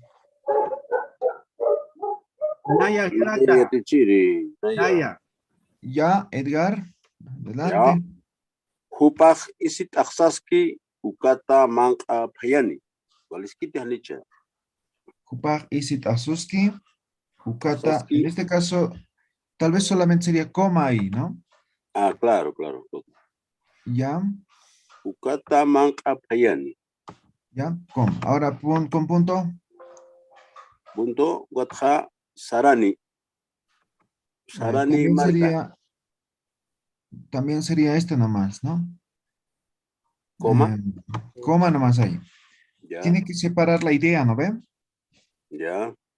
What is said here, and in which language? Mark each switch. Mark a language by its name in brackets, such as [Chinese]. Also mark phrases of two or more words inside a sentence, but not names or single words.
[Aymara] Naya Hilata. Naya. [Spanish] Ya, Edgar. Adelante. [Aymara] Hupaj isit aksaski ukata manqa phayani. Waliskiti hanicha. Kupaj isit asuski. Ukata. [Spanish] En este caso, tal vez solamente sería coma ahí, ¿no? Ah, claro. Ya. [Aymara] Ukata manqa phayani. [Spanish] Ya, com. Ahora con punto. [Aymara] Punto watja sarani. Sarani marca. [Spanish] También sería este nomás, ¿no? Coma. Coma nomás ahí. Ya. Tiene que separar la idea, ¿no ve? Ya.